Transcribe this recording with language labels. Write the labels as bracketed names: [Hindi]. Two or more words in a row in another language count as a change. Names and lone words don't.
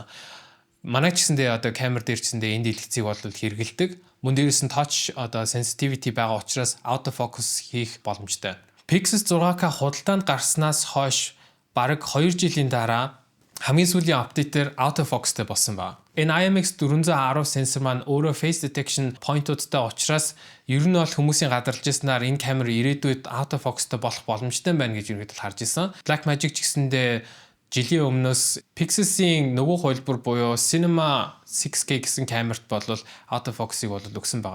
[Mongolian] Манай ч гэсэндээ одоо камер дээр ч гэсэндээ энэ дэлгэцийг бол хэрэгэлдэг. Мөн дээрээс нь touch одоо sensitivity байгаа учраас autofocus хийх боломжтой. Pixels 6K худалдаанд гарснаас хойш бараг 2 жилийн дараа хамгийн сүүлийн апдейтээр autofocusтэй болсон ба. Энэ IMX410 сенсор маань өөрөө [English] face detection point- [Mongolian] уудтай учраас ер нь бол хүмүүсийн гадарлаж ирснээр энэ камер ирээдүйд autofocusтэй болох боломжтой байна гэж ерөнхийдөө харж исэн. Blackmagic ч гэсэндээ жилийн өмнөөс Pixels-ийн нөгөө хувилбар буюу Cinema 6K гэсэн камерт бол autofocus-ыг бол өгсөн байгаа.